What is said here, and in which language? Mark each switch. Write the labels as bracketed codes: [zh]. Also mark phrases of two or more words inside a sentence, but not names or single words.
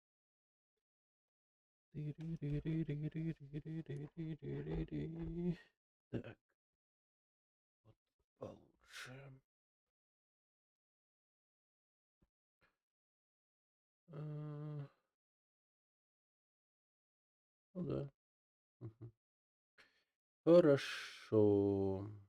[ru] Тыры-ры-ры-ры-ры-ры-ры-ры-ры-ры. Так, вот получше. А, ну да. Мгм. Хорошо.